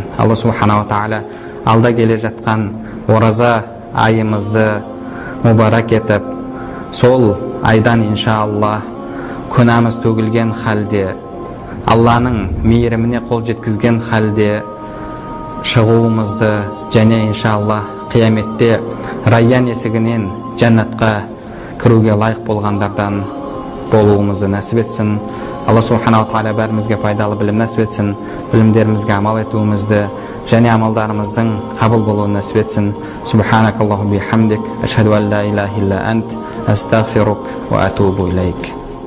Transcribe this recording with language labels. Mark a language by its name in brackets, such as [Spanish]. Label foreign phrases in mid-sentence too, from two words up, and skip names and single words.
[Arabic] الله سبحانه وتعالى [Kazakh] алда келе жатқан ораза айымызды мұбарак етіп, сол айдан иншалла күнәміз төгілген халде, Алланың мейіріміне қол жеткізген халде шығуымызды және иншалла қияметте райян есігінен жәннатқа кіруге лайық болғандардан болуымызды нәсіп етсін. [Arabic] الله سبحانه وتعالى [Kazakh] бәрімізге пайдалы білім нәсіп етсін, білімдерімізге амал етуімізді және амалдарымыздың қабыл болуын нәсіп етсін. [Arabic] سبحانك اللهم وبحمدك، أشهد أن لا إله إلا أنت، أستغفرك وأتوب إليك.